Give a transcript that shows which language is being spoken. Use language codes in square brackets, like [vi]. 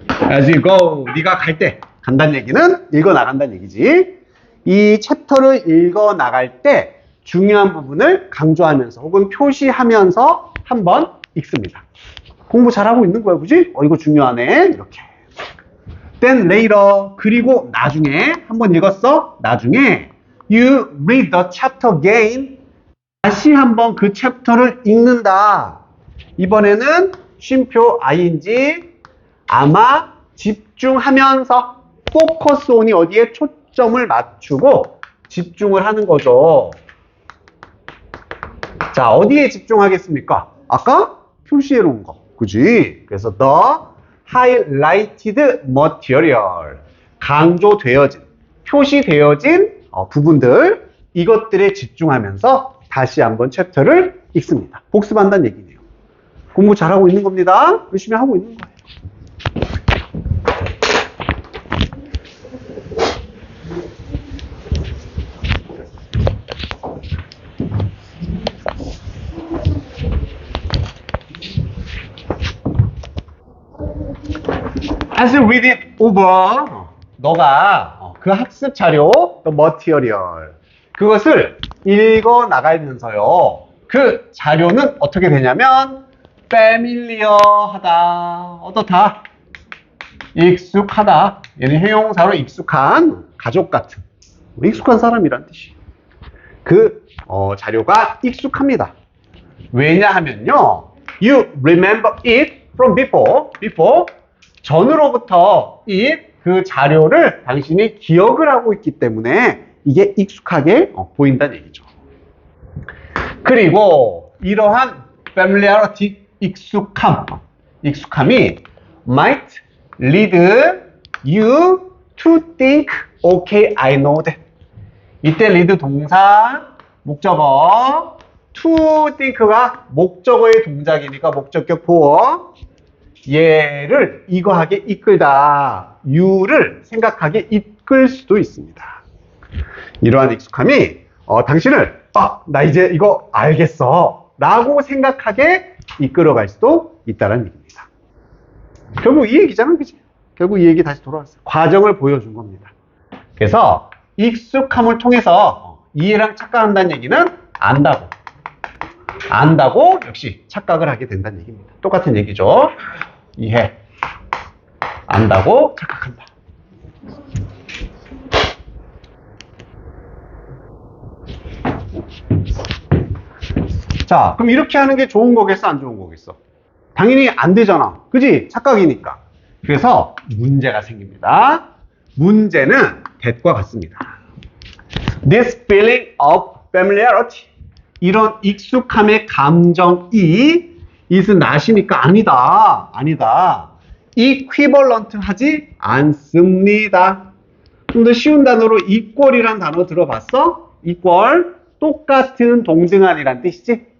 [en] As you go, [ko] 네가 갈 때 간다는 얘기는 읽어 나간다는 얘기지. 이 챕터를 읽어 나갈 때 중요한 부분을 강조하면서 혹은 표시하면서 한번 읽습니다. 공부 잘하고 있는 거야, 그지? 이거 중요하네. 이렇게. [en] Then later, [ko] 그리고 나중에 한번 읽었어? 나중에 [en] you read the chapter again. [ko] 다시 한번 그 챕터를 읽는다. 이번에는 쉼표 ing 아마 집중하면서 focus on이 어디에 초점을 맞추고 집중을 하는 거죠. 자, 어디에 집중하겠습니까? 아까 표시해 놓은 거. 그지? 그래서 [en] the highlighted material. [ko] 강조되어진, 표시되어진 부분들, 이것들에 집중하면서 다시 한번 챕터를 읽습니다. 복습한다는 얘기네요. 공부 잘하고 있는 겁니다. 열심히 하고 있는 거예요. [en] As you read it over, [ko] 너가 그 학습 자료, the material, 그것을 읽어 나가면서요. 그 자료는 어떻게 되냐면 familiar하다, 어떻다? 익숙하다. 얘는 형용사로 익숙한, 가족 같은, 익숙한 사람이란 뜻이에요. 그 자료가 익숙합니다. 왜냐하면요, [en] you remember it from before. [ko] 전으로부터 그 자료를 당신이 기억을 하고 있기 때문에 이게 익숙하게 보인다는 얘기죠. 그리고 이러한 [en] familiarity, [ko] 익숙함이 [en] might lead you to think, okay, I know that. [ko] 이때 lead 동사, 목적어, to think가 목적어의 동작이니까 목적격 보어. 얘를 이거하게 이끌다. you를 생각하게 이끌 수도 있습니다. 이러한 익숙함이 당신을 나 이제 이거 알겠어 라고 생각하게 이끌어갈 수도 있다는 얘기입니다. 결국 이 얘기잖아, 그치? 결국 이 얘기 다시 돌아왔어요. 과정을 보여준 겁니다. 그래서 익숙함을 통해서 이해랑 착각한다는 얘기는 안다고. 안다고 역시 착각을 하게 된다는 얘기입니다. 똑같은 얘기죠. 이해. 안다고 착각한다. 자, 그럼 이렇게 하는 게 좋은 거겠어, 안 좋은 거겠어? 당연히 안 되잖아. 그지? 착각이니까. 그래서 문제가 생깁니다. 문제는 that과 같습니다. [en] This feeling of familiarity. [ko] 이런 익숙함의 감정이 [en] is not [ko] 이니까 아니다. 아니다. equivalent 하지 않습니다. 좀 더 쉬운 단어로 equal이란 단어 들어봤어? [en] equal. [ko] 똑같은, 동등한이란 뜻이지?